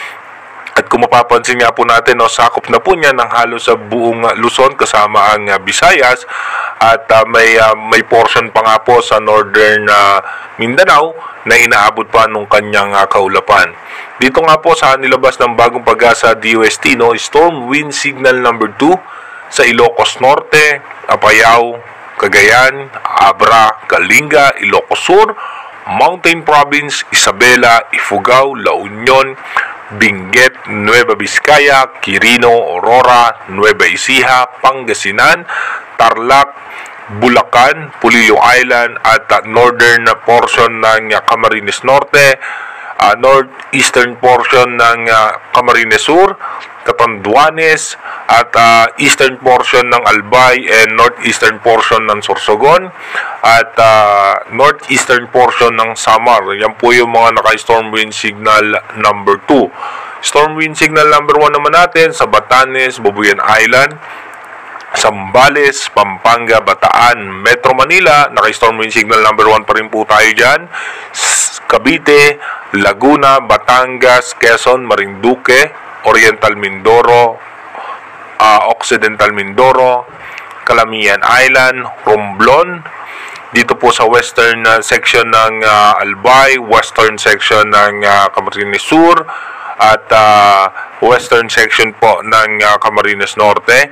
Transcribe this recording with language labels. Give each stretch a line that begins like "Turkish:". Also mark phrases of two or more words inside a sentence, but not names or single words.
Filipino: At kung mapapansin nga po natin, sakop na po niya ng halos sa buong Luzon kasama ang Visayas at may portion pa nga po sa northern Mindanao na inaabot pa nung kanyang kaulapan. Dito nga po sa nilabas ng bagong pag-asa DOST,
English: storm wind signal number 2
Filipino: sa Ilocos Norte, Apayao, Cagayan, Abra, Kalinga, Ilocos Sur, Mountain Province, Isabela, Ifugao, La Union, Benguet, Nueva Vizcaya, Quirino, Aurora, Nueva Ecija, Pangasinan, Tarlac, Bulacan, Pulilio Island at
English: northern portion
Filipino: ng Camarines Norte,
English: northeastern portion
Filipino: ng Camarines Sur, Catanduanes at
English: eastern portion
Filipino: ng Albay
English: and northeastern portion
Filipino: ng Sorsogon at
English: northeastern portion
Filipino: ng Samar. Yan po yung mga naka-
English: storm wind signal number 2. Storm wind signal number 1
Filipino: naman natin sa Batanes, Babuyan Island, Zambales, Pampanga, Bataan, Metro Manila, naka-
English: storm wind signal number 1
Filipino: pa rin po tayo dyan. Cavite, Laguna, Batangas, Quezon, Marinduque, Oriental Mindoro, Occidental Mindoro, Calamian Island, Romblon, dito po sa
English: western section
Filipino: ng Albay,
English: western section
Filipino: ng Camarines Sur, at
English: western section
Filipino: po ng Camarines Norte.